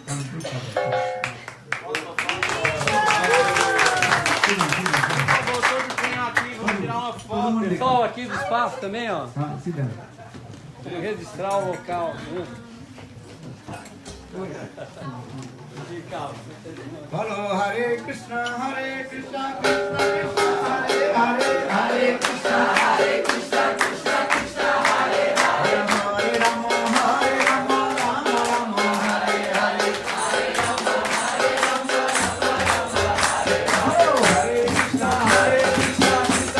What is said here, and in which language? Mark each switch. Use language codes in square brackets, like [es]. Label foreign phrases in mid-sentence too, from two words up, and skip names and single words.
[pt] Voltou de cunhar aqui, vamos tirar uma foto. Pessoal aqui do espaço também, ó. [en] Sit down. [pt] Vamos registrar o local. Hello, [sa] Hare Krishna, Krishna Krishna, Hare Hare, Hare Krishna, Krishna Krishna, Hare Hare, Hare Rama, Rama Rama, Hare Hare, Hare Rama, Hello, Hare Krishna, Krishna Krishna,